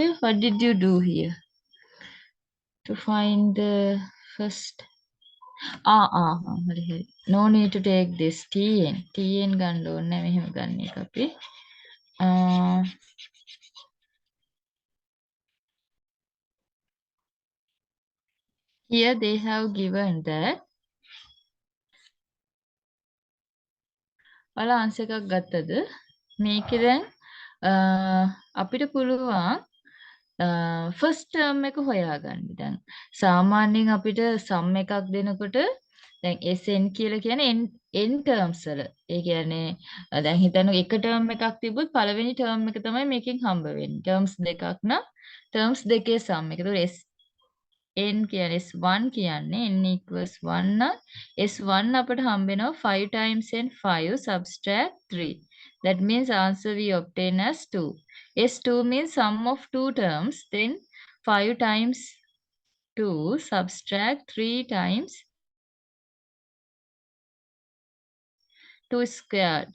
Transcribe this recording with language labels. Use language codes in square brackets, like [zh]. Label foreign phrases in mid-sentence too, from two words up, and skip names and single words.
[en] What did you do here to find the first? [si] හරි හරි. [en] No need to take this Tn. [si] Tn ගන්න ඕනේ නැහැ. මෙහෙම ගන්න එක අපි. [en] Here they have given that. [si] ඔයාලා answer එකක් ගත්තද? මේකේ දැන් අපිට පුළුවන් [en] first term [si] එක හොයාගන්න. දැන් සාමාන්‍යයෙන් අපිට සම් එකක් දෙනකොට දැන් Sn කියලා කියන්නේ n terms වල. ඒ කියන්නේ දැන් හිතන්න එක ටර්ම් එකක් තිබ්බොත් පළවෙනි ටර්ම් එක තමයි මේකෙන් හම්බ වෙන්නේ. ටර්ම්ස් දෙකක් නම් ටර්ම්ස් දෙකේ සම් එක. ඒතකොට n කියන්නේ S1 කියන්නේ [en] n equals 1 [si] නම් S1 අපට හම්බ වෙනවා [en] 5 times n 5 subtract 3. That means answer we obtain as 2. S2 means sum of two terms, then 5 times 2 subtract 3 times 2 squared.